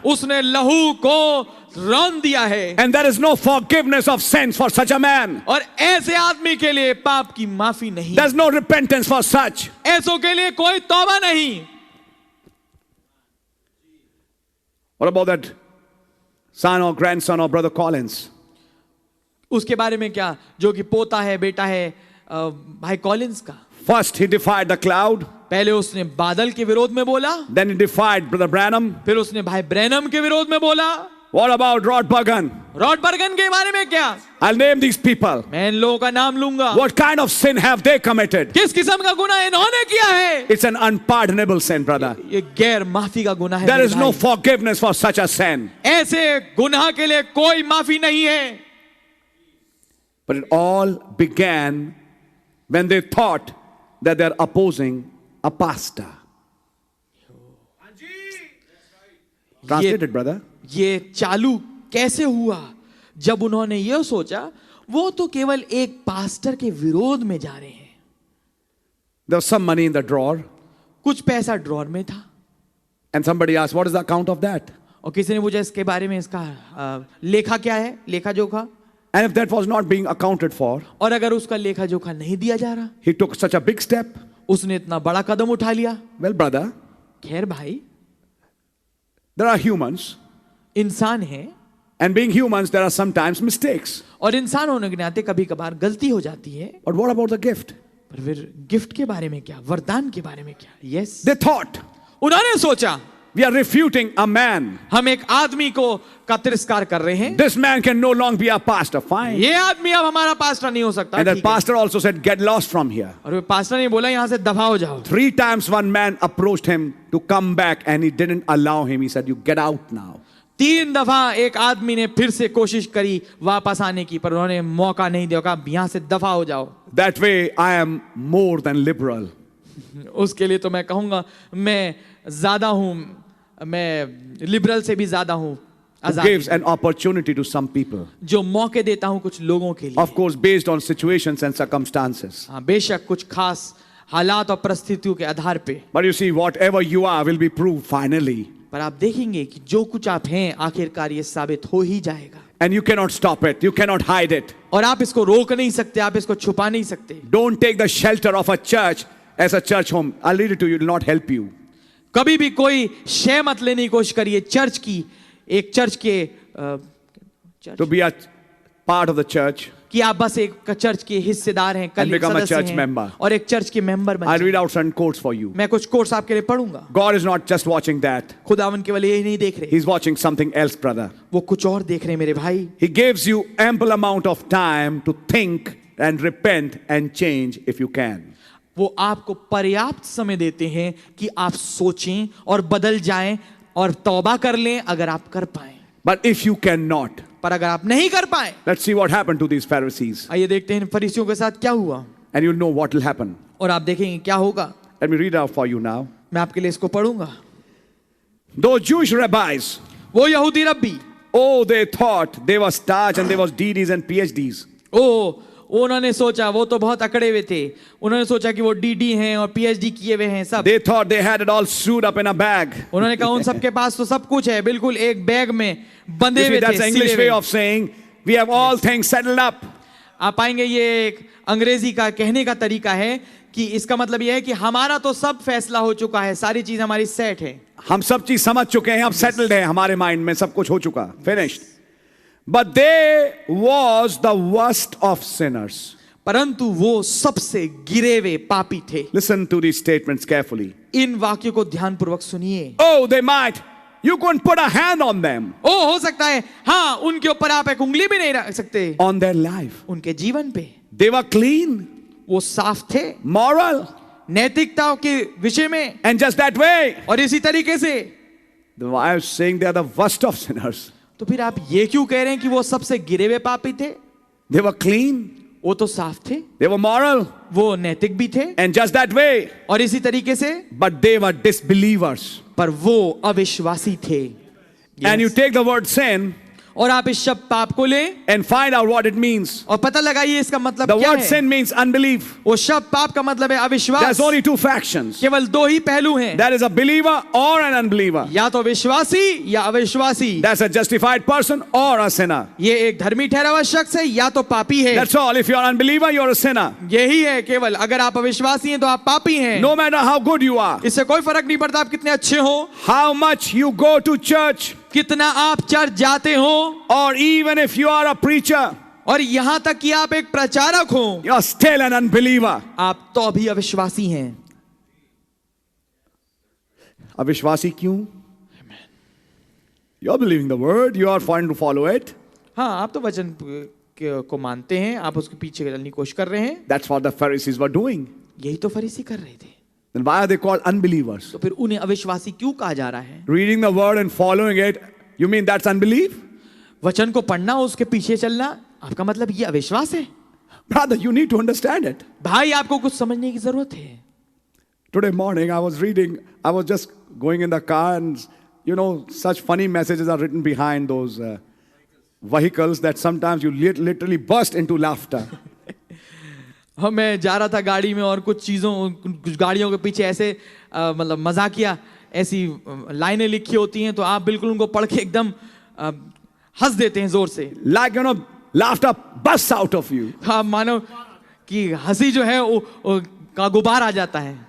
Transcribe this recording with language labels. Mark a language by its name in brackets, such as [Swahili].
[Hindi] उसने लहू को रौंद दिया है, [English] And there is no forgiveness of sins for such a man. [Hindi] और ऐसे आदमी के लिए पाप की माफी नहीं, [English] There's no repentance for such. [Hindi] ऐसों के लिए कोई तौबा नहीं। [English] What about that son or grandson or brother Collins? [Hindi] उसके बारे में क्या, जो कि पोता है, बेटा है भाई कॉलिंस का? [English] First he defied the cloud. [Hindi] पहले उसने बादल के विरोध में बोला, [English] Then he defied brother Branham. [Hindi] फिर उसने भाई ब्रैनम के विरोध में बोला। [English] What about Rod Burgan? [Hindi] Rod बर्गन के बारे में क्या? [English] I'll name these people. [Hindi] मैं इन लोगों का नाम लूंगा। [English] What kind of sin have they committed? [Hindi] किस किस्म का गुनाह इन्होंने किया है? [English] It's an unpardonable sin, brother. [Hindi] ये गैर माफी का गुनाह है। [English] There [Hindi] मेरे [English] is no [Hindi] भाई। [English] forgiveness for such a sin. [Hindi] ऐसे गुनाह के लिए कोई माफी नहीं है। [English] But it all began when they thought that they're opposing a pastor. Translated, brother. [Hindi] ये चालू कैसे हुआ? जब उन्होंने ये सोचा वो तो केवल एक पास्टर के विरोध में जा रहे हैं। [English] There was some money in the drawer, [Hindi] कुछ पैसा ड्रॉर में था, [English] and somebody asked, "What is the account of that?" [Hindi] और किसी ने पूछा इसके बारे में, इसका लेखा क्या है, लेखा जोखा? [English] And if that was not being accounted for, [Hindi] और अगर उसका लेखा जोखा नहीं दिया जा रहा, [English] he took such a big step. [Hindi] उसने इतना बड़ा कदम उठा लिया। [English] Well, brother, [Hindi] खैर भाई, [English] there are humans, [Hindi] इंसान है, [English] and being humans, there are sometimes mistakes. [Hindi] और इंसान होने के नाते कभी कभार गलती हो जाती है। [English] But what about the gift? [Hindi] पर फिर गिफ्ट के बारे में क्या, वरदान के बारे में क्या? [English] yes, They thought, [Hindi] उन्होंने सोचा [English] we are refuting a man. [Hindi] हम एक आदमी को का तिरस्कार कर रहे हैं, [English] This man can no longer be a pastor. Fine. [Hindi] ये आदमी अब हमारा पास्टर नहीं हो सकता। [English] And that [Hindi] ठीक है। [English] pastor also said, "Get lost from here." [Hindi] और वे पास्टर ने बोला यहाँ से दफा हो जाओ। [English] 3 times one man approached him to come back, and he didn't allow him. He said, "You get out now." [Hindi] 3 दफा एक आदमी ने फिर से कोशिश करी वापस आने की, पर उन्होंने मौका नहीं दिया, कहा यहाँ से दफा हो जाओ। [English] That way, I am more than liberal. [Hindi] उसके लिए तो मैं कहूंगा मैं ज्यादा हूं, मैं लिबरल से भी ज्यादा हूं। [English] Who gives an opportunity to some people. [Hindi] जो मौके देता हूं कुछ लोगों के लिए। [English] Of course, based on situations and circumstances. [Hindi] हाँ, बेशक कुछ खास हालात और परिस्थितियों के आधार पे। [English] But you see, whatever you are will be proved finally. [Hindi] पर आप देखेंगे कि जो कुछ आप हैं आखिरकार ये साबित हो ही जाएगा। [English] And you cannot stop it. You cannot hide it. [Hindi] और आप इसको रोक नहीं सकते, आप इसको छुपा नहीं सकते। [English] Don't take the shelter of a church as a church home. I'll read it to you. It will not help you. [Hindi] कभी भी कोई शय मत लेने की कोशिश करिए चर्च की, एक चर्च के [English] To be a part of the church. [Hindi] कि आप बस एक चर्च के हिस्सेदार हैं, कल [English] become a [Hindi] सदस्य [English] church [Hindi] हैं [English] member. [Hindi] और एक चर्च के मेंबर बन [English] I'll [Hindi] जाएं। [English] read out certain quotes for you. [Hindi] मैं कुछ कोर्स आपके लिए पढ़ूंगा। [English] God is not just watching that. [Hindi] खुदावन केवल यही नहीं देख रहे, [English] He's watching something else, brother. [Hindi] वो कुछ और देख रहे हैं मेरे भाई। [English] He gives you ample amount of time to think and repent and change if you can. [Hindi] वो आपको पर्याप्त समय देते हैं कि आप सोचें और बदल जाएं और तौबा कर लें अगर आप कर पाएं। [English] But if you cannot, [Hindi] पर अगर आप नहीं कर पाए, [English] let's see what happened to these Pharisees. [Hindi] आइए देखते हैं फरीसियों के साथ क्या हुआ [English] And you'll know what will happen. [Hindi] और आप देखेंगे क्या होगा। [English] Let me read out for you now. [Hindi] मैं आपके लिए इसको पढ़ूंगा। [English] Those Jewish rabbis, [Hindi] वो यहूदी रब्बी, [English] oh, they thought they were stars and they was DDs and PhDs. [Hindi] उन्होंने सोचा, वो तो बहुत अकड़े हुए थे, उन्होंने सोचा कि वो डीडी हैं और पीएचडी किए हुए हैं सब। [English] They thought they had it all sewed up in a bag. [Hindi] उन्होंने कहा उन सबके पास तो सब कुछ है, बिल्कुल एक बैग में बंधे [English] You see, [Hindi] हुए [English] that's [Hindi] थे, [English] the English [Hindi] सिले [English] way [Hindi] हुए। [English] of saying we have all things settled up. [Hindi] आप पाएंगे ये एक अंग्रेजी का कहने का तरीका है कि इसका मतलब ये है कि हमारा तो सब फैसला हो चुका है, सारी चीज हमारी सेट है, हम सब चीज समझ चुके हैं, अब सेटल्ड है, हमारे माइंड में सब कुछ हो चुका, finished. [English] But they was the worst of sinners. [Hindi] परंतु वो सबसे गिरे हुए पापी थे। [English] Listen to these statements carefully. [Hindi] इन वाक्यों को ध्यानपूर्वक सुनिए। [English] Oh, they might. You couldn't put a hand on them. [Hindi] हो सकता है, हाँ, उनके ऊपर आप एक उंगली भी नहीं रख सकते। [English] On their life. [Hindi] उनके जीवन पे [English] They were clean. [Hindi] वो साफ थे, [English] Moral. [Hindi] नैतिकता के विषय में, [English] And just that way. [Hindi] और इसी तरीके से। [English] I was saying they are the worst of sinners. [Hindi] तो फिर आप ये क्यों कह रहे हैं कि वो सबसे गिरे हुए पापी थे? [English] They were clean. [Hindi] वो तो साफ थे, [English] They were moral. [Hindi] वो नैतिक भी थे, [English] And just that way. [Hindi] और इसी तरीके से। [English] But they were disbelievers. [Hindi] पर वो अविश्वासी थे। [English] And you take the word sin [Hindi] और आप इस शब्द पाप को लें [English] and find out what it means. [Hindi] और पता लगाइए इसका मतलब [English] The [Hindi] क्या [English] word [Hindi] है। [English] sin means unbelief. [Hindi] वो शब्द पाप का मतलब है अविश्वास। [English] There's only two factions. [Hindi] केवल दो ही पहलू हैं, [English] That is a believer or an unbeliever. [Hindi] या तो विश्वासी या अविश्वासी। [English] That's a justified person or a sinner. [Hindi] ये एक धर्मी ठहरा हुआ शख्स है या तो पापी है। [English] That's all. If you're an unbeliever, you're a sinner. [Hindi] यही है केवल, अगर आप अविश्वासी हैं तो आप पापी हैं। [English] No matter how good you are, [Hindi] इससे कोई फर्क नहीं पड़ता आप कितने अच्छे हो, [English] how much you go to church, [Hindi] कितना आप चर्च जाते हो, [English] or even if you are a preacher, [Hindi] और यहां तक कि आप एक प्रचारक हो, [English] you're still an unbeliever. [Hindi] आप तो अभी अविश्वासी हैं। अविश्वासी क्यों? [English] You're believing the word, you are trying to follow it. [Hindi] हाँ, आप तो वचन को मानते हैं, आप उसके पीछे चलने की कोशिश कर रहे हैं। [English] That's what the Pharisees were doing. [Hindi] यही तो फरीसी कर रहे थे। [English] Then why are they called unbelievers? [Hindi] तो फिर उन्हें अविश्वासी क्यों कहा जा रहा है? [English] Reading the word and following it, you mean that's unbelief? [Hindi] वचन को पढ़ना, उसके पीछे चलना, आपका मतलब ये अविश्वास है? [English] Brother, you need to understand it. [Hindi] भाई, आपको कुछ समझने की जरूरत है। [English] Today morning I was just going in the car and you know, such funny messages are written behind those vehicles that sometimes you literally burst into laughter. [Hindi] मैं जा रहा था गाड़ी में और कुछ गाड़ियों के पीछे ऐसे मतलब मजाकिया ऐसी लाइनें लिखी होती हैं तो आप बिल्कुल उनको पढ़ के एकदम हंस देते हैं जोर से। [English] Like, you know, laughter bursts out of you. [Hindi] हाँ, मानो कि हंसी जो है वो का गुबार आ जाता है।